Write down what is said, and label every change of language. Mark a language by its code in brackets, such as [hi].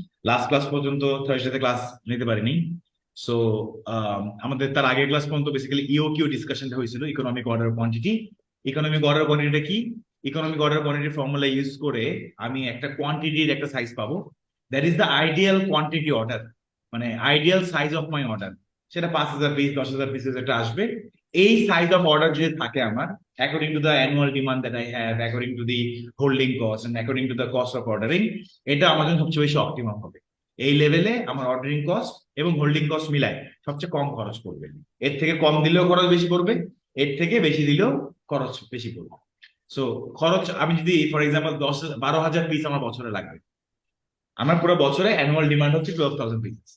[bn] Last class পর্যন্ত থার্সডেতে class নিতে পারিনি। সো আমাদের তার আগের ক্লাস পর্যন্ত বেসিক্যালি ইওকিউ ডিসকাশনটা হয়েছিল, economic order quantity. Economic order কোয়ান্টিটিটা কি? Economic order quantity formula use করে আমি একটা কোয়ান্টিটির একটা সাইজ পাবো। [en] That is the ideal quantity order, মানে ideal size of my order. [bn] সেটা 5,000 পিস, 10,000 পিসেস একটা আসবে। এই সাইজ অফ অর্ডার যদি থাকে আমার, [en] according to the annual demand that I have, according to the holding cost and according to the cost of ordering, [bn] এটা আমার জন্য সবচেয়ে বেশি অপটিমাম হবে। এই লেভেলে আমার অর্ডারিং কস্ট এবং হোল্ডিং কস্ট মিলাই সবচেয়ে কম খরচ পড়বে। এর থেকে কম দিলেও খরচ বেশি পড়বে, এর থেকে বেশি দিলেও খরচ বেশি পড়বে। সো খরচ আমি যদি ফর এক্সাম্পল 12,000 পিস আমার বছরে লাগবে, আমার পুরো বছরে অ্যানুয়াল ডিমান্ড হচ্ছে 12,000 পিস।